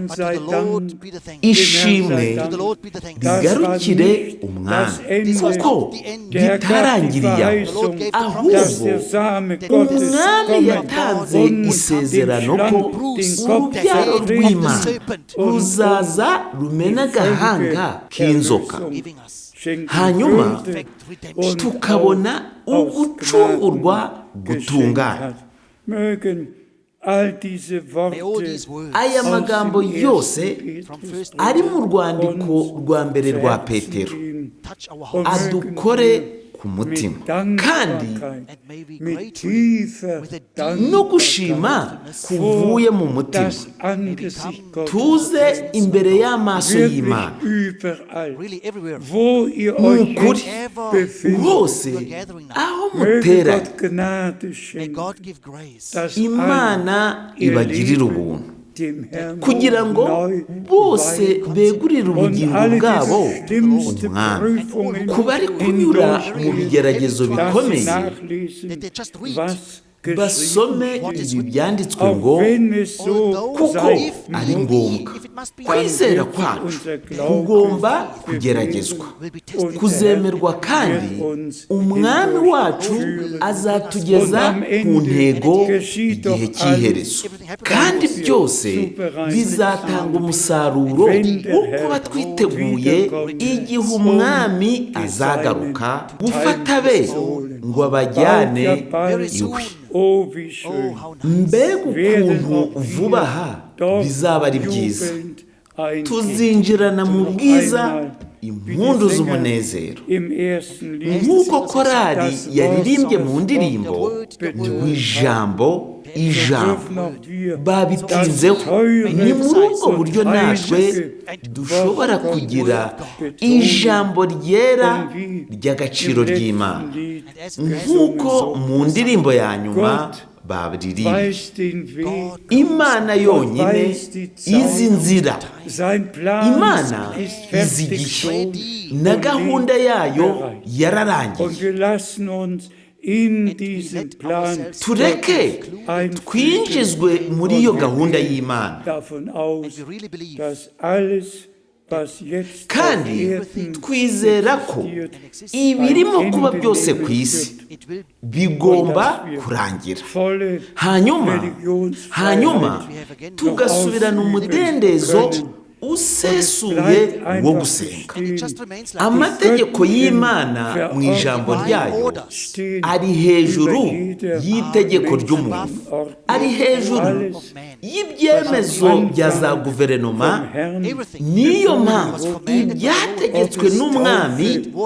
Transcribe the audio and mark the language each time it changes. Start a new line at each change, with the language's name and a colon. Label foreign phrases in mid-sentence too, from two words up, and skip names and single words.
Kinyarwanda: Ishimwe rigarukire Umwami, kuko bitarangiriye aho, ahubwo Umwami yatanze isezerano ko urubyaro rw'Imana ruzaza rumena agahanga k'inzoka, hanyuma tukabona ugucungurwa gutungana.
German: all diese
English: May all
German: Worte
English: these words
Kinyarwanda: aya magambo yose
English: from First
Kinyarwanda: ari mu rwandiko rwa mbere rwa Petero
English: touch our hearts
Kinyarwanda: adukore ku mutima kandi
English: and may we
German: mit
English: gratefully,
German: tiefer
English: with a deep
German: Dankbarkeit
Kinyarwanda: no gushima kuvuye mu mutima
German: das Angesicht Gottes
Kinyarwanda: tuze imbere y'amaso
German: wirklich
Kinyarwanda: y'Imana
German: überall,
English: really everywhere.
German: wo ihr euch
Kinyarwanda: Ukuri.
German: jetzt befindet.
Kinyarwanda: hose
English: You are gathering now.
Kinyarwanda: aho
German: Möge
Kinyarwanda: mutera
German: Gott Gnade
English: May
German: schenken,
English: God give grace
German: dass
Kinyarwanda: Imana
German: ihr
Kinyarwanda: ibagirire
German: Leben
Kinyarwanda: ubuntu
German: dem Herrn
Kinyarwanda: kugira ngo
German: neu
Kinyarwanda: bose
German: weihen.
Kinyarwanda: begurire
German: Und
Kinyarwanda: ubugingo
German: alle
Kinyarwanda: bwabo
German: diese schlimmsten
Kinyarwanda: umwami
German: Prüfungen
Kinyarwanda: ku bari kunyura mu bigeragezo
German: dass sie
Kinyarwanda: bikomeye
German: nachlesen,
English: that they just read.
German: was
Kinyarwanda: basome
German: geschrieben
Kinyarwanda: ibi byanditswe
German: auch
Kinyarwanda: ngo
German: wenn es so
English: Although
Kinyarwanda: kuko
German: sein
Kinyarwanda: ari ngombwa
English: if it must be
Kinyarwanda: kwizera kwacu kugomba kugeragezwa
English: will be tested.
Kinyarwanda: kuzemerwa kandi umwami wacu azatugeza ku ntego igihe cy'iherezo kandi byose bizatanga umusaruro wo kuba twiteguye igihe umwami azagaruka gufata be ngo abajyane iwe
German: Oh, wie schön.
English: Oh, how nice.
Kinyarwanda: mbega ukuntu vuba aha bizaba ari byiza tuzinjirana mu bwiza impundu z'umunezero
German: Im ersten Lied
Kinyarwanda: nk'uko korali yaririmbye mu ndirimbo ijambo
German: dürfen auch wir
Kinyarwanda: babitinzeho ni muri ubwo buryo natwe dushobora kugira ijambo ryera ry'agaciro ry'Imana
German: Lied
Kinyarwanda: nk'uko mu ndirimbo ya nyuma babiririmba
German: weiß den Weg,
Kinyarwanda: Imana yonyine izi nzira
German: sein Plan
Kinyarwanda: Imana
German: ist
Kinyarwanda: izi igihe
German: fertiggestellt
Kinyarwanda: na gahunda yayo yararangiye
German: und wir lassen uns in diesen Plan
Kinyarwanda: tureke twinjizwe muri iyo gahunda y'Imana
German: davon aus,
English: We really believe
German: dass alles, was jetzt auf
Kinyarwanda: kandi
German: Erden
Kinyarwanda: twizera ko ibirimo kuba byose ku isi
English: it will
Kinyarwanda: bigomba kurangira
German: volle
Kinyarwanda: hanyuma tugasubirana umudendezo usesuye wo gusenga
English: and it just remains like
Kinyarwanda: amategeko y'Imana mu ijambo ryayo ari hejuru y'itegeko ry'umuntu ari hejuru y'ibyemezo bya za guverinoma niyo mpamvu ibyategetswe n'umwami